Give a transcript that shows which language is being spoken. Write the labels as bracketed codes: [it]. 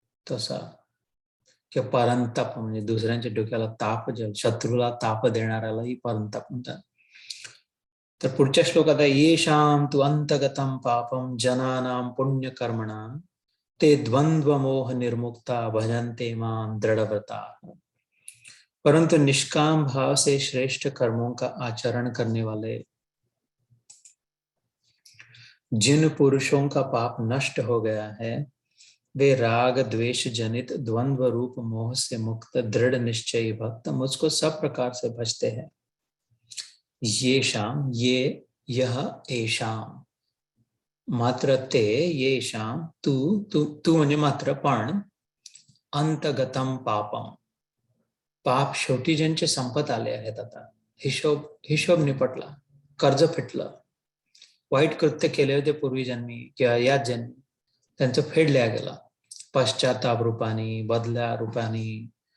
[mr] तसा किंवा परंतप म्हणजे दुसऱ्यांच्या डोक्याला ताप, शत्रूला ताप देणाऱ्यालाही परंतप म्हणतात. तर पुढच्या श्लोकात आहे, [sa] येषां तु अंतगतं पापं जनानां पुण्यकर्मणां ते द्वंद्व मोह निर्मुक्ता भजन्ते मां दृढ़व्रता. [hi] परंतु निष्काम भाव से श्रेष्ठ कर्मों का आचरण करने वाले जिन पुरुषों का पाप नष्ट हो गया है, वे राग द्वेष जनित द्वंद्व रूप मोह से मुक्त दृढ़ निश्चयी भक्त मुझको सब प्रकार से भजते हैं. [mr] ये शाम, ये यह एशाम, मात्र ते, ये शाम तू म्हणजे मात्र, पण अंतगतम पापम, पाप शेवटी ज्यांचे संपत आले आहेत, आता हिशोब निपटला, कर्ज फिटलं, वाईट कृत्य केले होते पूर्वी जन्मी किंवा याच जन्मी, त्यांचं फेडल्या गेलं. पश्चाताप रूपानी, बदल्या रूपानी,